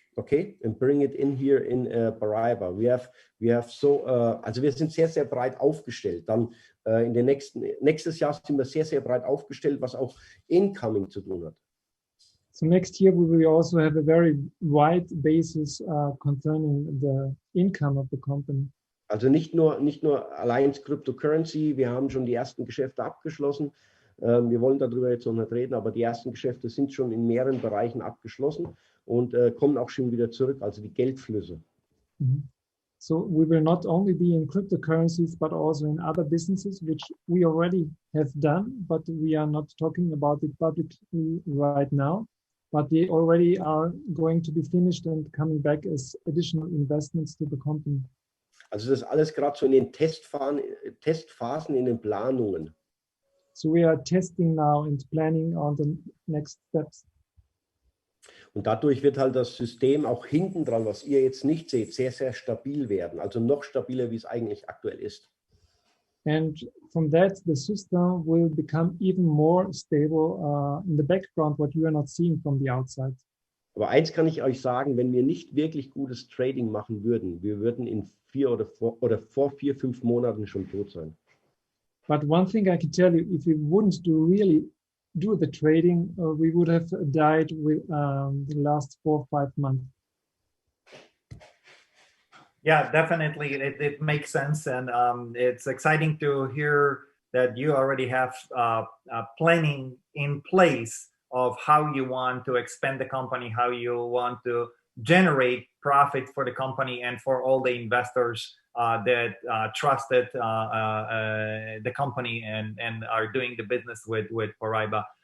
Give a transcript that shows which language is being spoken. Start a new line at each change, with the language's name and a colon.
English: Okay, and bring it in here in Paraiba. We have so,
German: also wir sind sehr, sehr breit aufgestellt. Dann in den nächstes Jahr sind wir sehr, sehr breit aufgestellt, was auch Incoming zu tun hat.
English: So next year we will also have a very wide basis concerning the income of the company.
German: Also nicht nur allein Cryptocurrency, wir haben schon die ersten Geschäfte abgeschlossen. Wir wollen darüber jetzt noch nicht reden, aber die ersten Geschäfte sind schon in mehreren Bereichen abgeschlossen und kommen auch schon wieder zurück, also die Geldflüsse.
English: So we will not only be in cryptocurrencies, but also in other businesses, which we already have done, but we are not talking about it publicly right now. But they already are going to be finished and coming back as additional investments to the company.
German: Also das ist alles gerade so in den Testphasen, in den Planungen.
English: So we are testing now and planning on the next steps.
German: Und dadurch wird halt das System auch hinten dran, was ihr jetzt nicht seht, sehr, sehr stabil werden. Also noch stabiler, wie es eigentlich aktuell ist.
English: And from that, the system will become even more stable in the background, what you are not seeing from the outside.
German: Aber eins kann ich euch sagen, wenn wir nicht wirklich gutes Trading machen würden, wir würden in vor 4, 5 Monaten schon tot sein.
English: But one thing I can tell you, if we wouldn't really do the trading, we would have died with the last 4 or 5 months. Yeah, definitely. It makes sense. And it's exciting to hear that you already have planning in place of how you want to expand the company, how you want to generate profit for the company and for all the investors that trusted the company and are doing the business with Paraiba.